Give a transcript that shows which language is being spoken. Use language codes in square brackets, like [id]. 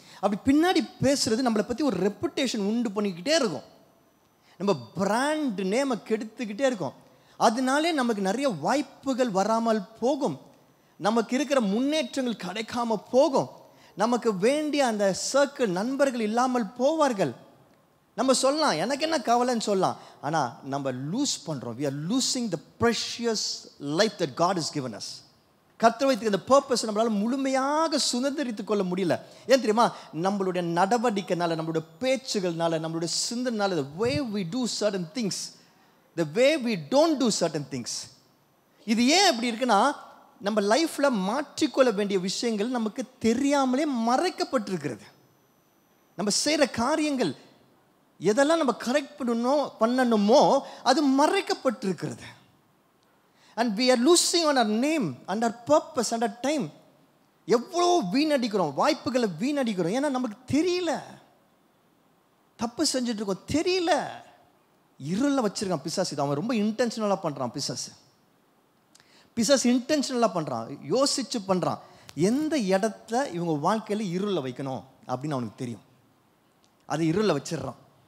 [ta] அப்படி பின்னாடி பேசுகிறது நம்மளை பற்றி ஒரு ரெப்புடேஷன் உண்டு பண்ணிக்கிட்டே இருக்கும், நம்ம பிராண்ட் நேமை கெடுத்துக்கிட்டே இருக்கும். அதனாலே நமக்கு நிறைய வாய்ப்புகள் வராமல் போகும், நமக்கு இருக்கிற முன்னேற்றங்கள் கிடைக்காம போகும், நமக்கு வேண்டிய அந்த சர்க்கிள் நண்பர்கள் இல்லாமல் போவார்கள். நம்ம சொல்லலாம் எனக்கு என்ன கவலைன்னு சொல்லலாம், ஆனால் நம்ம லூஸ் பண்ணுறோம். [en] we are losing the precious life that God has given us. [ta] கர்த்தர் வைத்துக்க இந்த பர்பஸ் நம்மளால் முழுமையாக சுதந்திரித்துக் கொள்ள முடியல. ஏன் தெரியுமா? நம்மளுடைய நடவடிக்கைனால, நம்மளுடைய பேச்சுகள்னால, நம்மளுடைய சிந்தனால, [en] the way we do certain things, the way we don't do certain things. [ta] இது ஏன் அப்படி இருக்குன்னா, நம்ம லைஃப்பில் மாற்றிக்கொள்ள வேண்டிய விஷயங்கள் நமக்கு தெரியாமலே மறைக்கப்பட்டிருக்கிறது. நம்ம செய்கிற காரியங்கள் எதெல்லாம் நம்ம கரெக்ட் பண்ணணுமோ அது மறைக்கப்பட்டிருக்கிறது. [en] And we are losing on our name and our purpose and our time. [ta] எவ்வளோ வீணடிக்கிறோம், வாய்ப்புகளை வீணடிக்கிறோம். ஏன்னா நமக்கு தெரியல, தப்பு செஞ்சுட்டு இருக்கோம், தெரியல. இருளில் வச்சிருக்கான் பிசாசு. அவன் ரொம்ப இன்டென்ஷனலாக பண்ணுறான் பிசாசு. பிசாசு இன்டென்ஷனலாக பண்ணுறான், யோசிச்சு பண்ணுறான். எந்த இடத்துல இவங்க வாழ்க்கையில் இருளில் வைக்கணும் அப்படின்னு அவனுக்கு தெரியும். அது இருளில் வச்சிடுறான்.